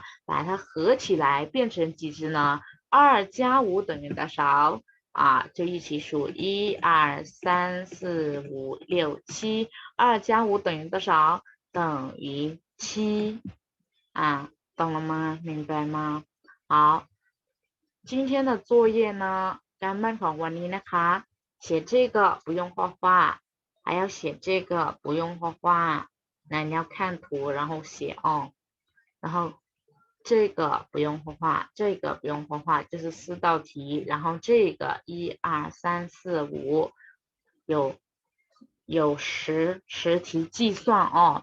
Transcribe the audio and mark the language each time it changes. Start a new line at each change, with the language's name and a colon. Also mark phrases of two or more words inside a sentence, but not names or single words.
Chinese: 把它合起来变成几只呢？2加5等于多少？就一起数1、2、3、4、5、6、7。2加5等于多少？等于7。懂了吗？明白吗？好，今天的作业呢，
Thai: การบ้านของวันนี้นะคะ，
Chinese: 写这个不用画画，还要写这个不用画画，那你要看图然后写哦，然后这个不用画画，这个不用画画，就是4道题，然后这个1、2、3、4、5有十题计算哦。